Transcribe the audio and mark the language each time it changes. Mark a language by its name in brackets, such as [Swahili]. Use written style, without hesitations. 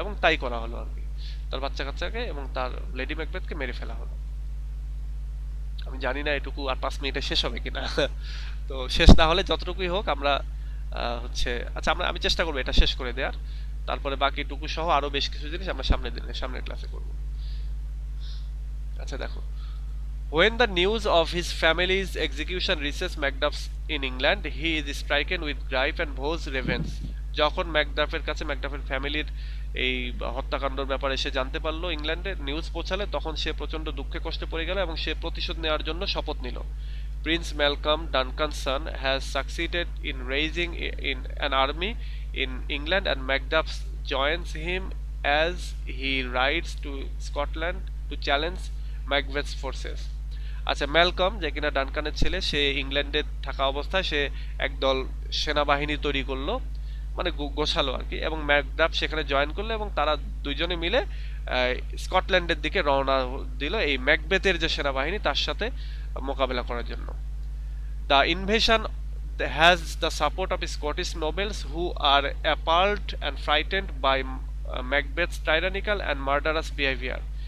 [Bangla] এবং তাই করা হলো আর কি, তার বাচ্চা কাচ্চাকে এবং তার লেডি ম্যাকবেথকে মেরে ফেলা হলো। আমি জানি না এটুকু আর 5 মিনিটে শেষ হবে কিনা। তো শেষ না হলে যতটুকুই হোক আমরা হচ্ছে আচ্ছা আমি চেষ্টা করবো এটা শেষ করে দেওয়ার, তারপরে বাকিটুকু সহ আরো বেশ কিছু জিনিস আমরা সামনের ক্লাসে করব। আচ্ছা দেখো, [English] when the news of his family's execution reaches Macduff in England, he is stricken with grief and vows revenge. [Bangla] যখন ম্যাকডাফের কাছে ম্যাকডাফের ফ্যামিলির এই হত্যাকাণ্ডের ব্যাপারে সে জানতে পারলো, ইংল্যান্ডে নিউজ পৌঁছালে, তখন সে প্রচন্ড দুঃখে কষ্টে পড়ে গেল এবং সে প্রতিশোধ নেওয়ার জন্য শপথ নিল। [English] Prince Malcolm, Duncan's son, has succeeded in raising in an army in England and Macduff joins him as he rides to Scotland to challenge Macbeth's forces. [Bangla] আচ্ছা, ম্যালকম যে কিনা ডানকানের ছেলে, সে ইংল্যান্ডে থাকা অবস্থায় সে একদল সেনাবাহিনী তৈরি করলো, মানে গোছালো আর কি, এবং ম্যাকডাফ সেখানে জয়েন করলো এবং তারা দুইজনে মিলে স্কটল্যান্ডের দিকে রওনা দিল এই ম্যাকবেথের যে সেনাবাহিনী তার সাথে মোকাবেলা করার জন্য। [English] The invasion has the support of Scottish nobles who are appalled and frightened by Macbeth's tyrannical and murderous behavior.